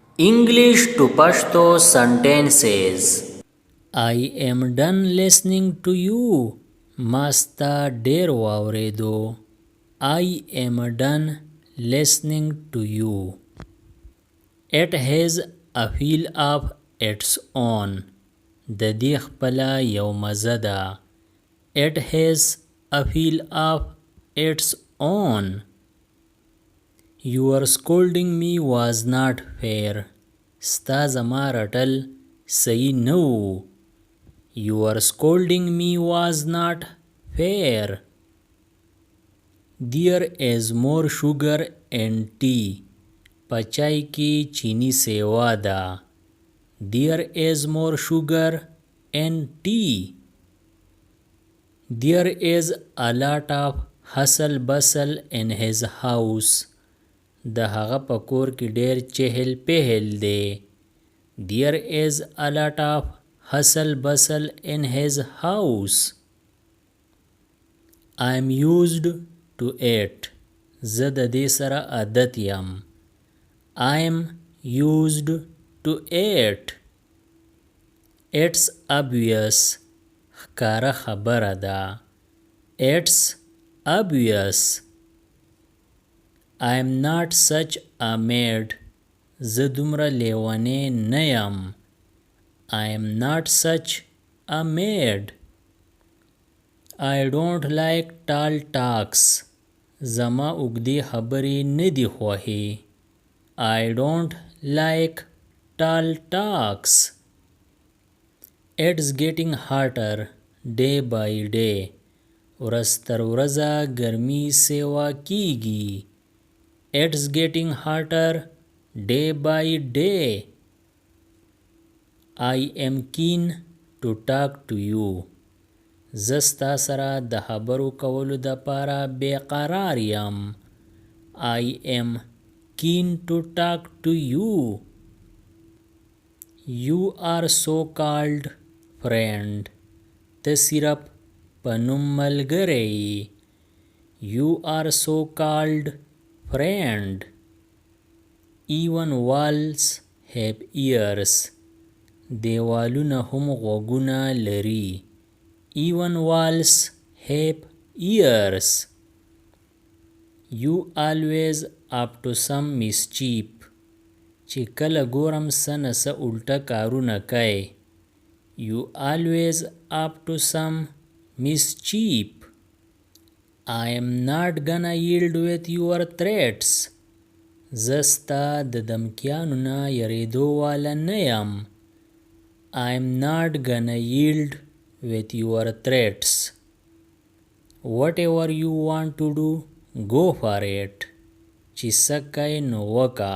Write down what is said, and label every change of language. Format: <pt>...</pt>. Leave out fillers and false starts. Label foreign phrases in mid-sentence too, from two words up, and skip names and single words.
<en>English to Pashto sentences. I am done listening to you.</en> <ps>ما ستا ډېر واورېدو.</ps> <en>I am done listening to you. It has a feel of its own.</en> <ps>د دې خپله یو مزه ده.</ps> <en>It has a feel of its own. Your scolding me was not fair.</en> <ps>ستا زما رټل صحیح نه و.</ps> <en>Your scolding me was not fair. There is more sugar in tea.</en> <ps>په چای کې چینی سیوا ده.</ps> <en>There is more sugar in tea. There is a lot of hustle bustle in his house.</en> <ps>د هغه په کور کې ډیر چهل پهل دی.</ps> <en>There is a lot of hustle bustle in his house. I am used to it.</en> <ps>زه د دې سره عادت یم.</ps> <en>I am used to it. It's obvious.</en> <ps>ښکاره خبره ده.</ps> <en>It's obvious. I am not such a maid.</en> <ps>زه دومره لیونی نه یم.</ps> <en>I am not such a maid. I don't like tall talks.</en> <ps>زما اوږدې خبرې نه دي خوښې.</ps> <en>I don't like tall talks. It's getting hotter day by day.</en> <ps>ورځ تر ورځه ګرمي سیوا کیږي.</ps> <en>It's getting hotter day by day. I am keen to talk to you.</en> <ps>زه ستا سره د خبرو کولو دپاره بېقرار یم.</ps> <en>I am keen to talk to you. You are so called friend.</en> <ps>ته صرف په نوم ملګری یې.</ps> <en>You are so called friend. Even walls have ears.</en> <ps>دیوالونه هم غوږونه لري.</ps> <en>Even walls have ears. You always up to some mischief.</en> <ps>چې کله ګورم څه نه څه الټه کارونه کوي.</ps> <en>You always up to some mischief. I am not gonna yield with your threats.</en> <ps>زه ستا د دمکیانو نه یریدو واله نه یم.</ps> <en>I am not gonna yield with your threats. Whatever you want to do, go for it.</en> <ps>چې څه کوې نو وکړه.</ps>